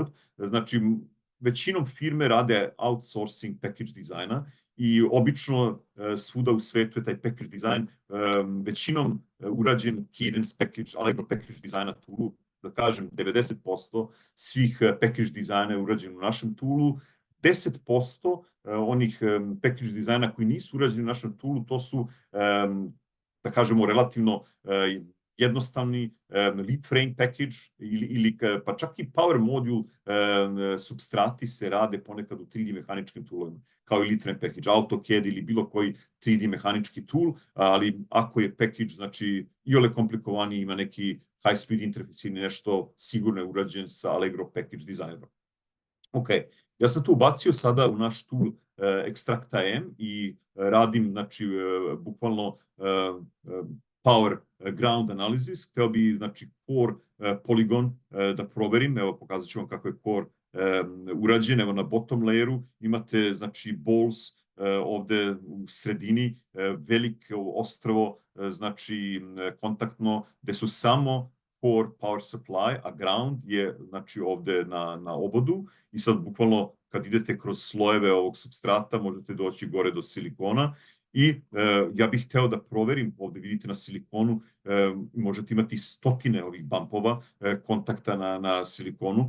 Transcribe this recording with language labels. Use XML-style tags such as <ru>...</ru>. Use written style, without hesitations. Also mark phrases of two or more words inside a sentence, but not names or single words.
<sr>Znači, većinom firme rade outsourcing package dizajna i obično svuda u svetu je taj package dizajn većinom urađen Cadence package, Allegro package dizajna toolu, da kažem 90% svih package dizajna je urađen u našem toolu. 10% onih package dizajna koji nisu urađeni u našem toolu, to su, da kažemo, relativno jednostavni</sr> <en>lead frame package</en> <sr>ili pa čak i</sr> <en>power module</en> <sr>substrati se rade ponekad u 3D mehaničkim toolovima, kao i</sr> <en>lead frame package,</en> <sr>AutoCAD ili bilo koji 3D mehanički tool, ali ako je package, znači, iole komplikovaniji, ima neki</sr> <en>high speed interface</en> <sr>ili nešto, sigurno je urađen sa Allegro package dizajnom. Ok, ja sam tu ubacio sada u naš tool Extract.am i radim, znači, bukvalno</sr> <en>power ground analysis.</en> <sr>Hteo bi, znači,</sr> <en>core polygon</en> <sr>da proverim. Evo, pokazat ću vam kako je core urađen. Evo, na</sr> <en>bottom layeru</en> <sr>imate, znači, balls ovde u sredini, veliko ostrvo, znači, kontaktno, gde su samo</sr> <en>core power supply,</en> <sr>a ground je, znači, ovde na obodu. I sad, bukvalno, kad idete kroz slojeve ovog substrata, možete doći gore do silikona. I ja bih hteo da proverim, ovde vidite na silikonu, možete imati stotine ovih bumpova, kontakta na silikonu.</sr>